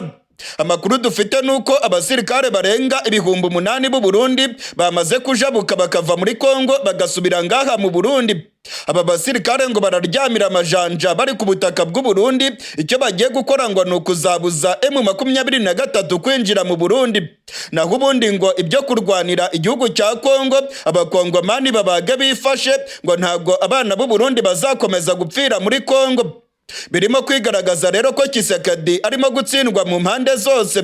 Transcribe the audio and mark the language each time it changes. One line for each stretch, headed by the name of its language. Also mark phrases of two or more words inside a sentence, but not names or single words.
Kinyarwanda: Amakuru dufite nuko abasirikare barenga 8,000 b'u Burundi bamaze kujabuka bakava muri Kongo bagasubira ngaha mu Burundi. Aba basirikare ngo bararyamira amajanja bari ku butaka bw'u Burundi, icyo bagiye gukora ngo nukuzabuza M23 kwinjira mu Burundi. Naho ubundi ngo ibyo kurwanira igihugu cya Kongo abakongomani babage bifashe, ngo ntago abana b'u Burundi bazakomeza gupfira muri Kongo. Birimo kwigaragaza rero ko Tshisekedi arimo gutsindwa mu mpande zose.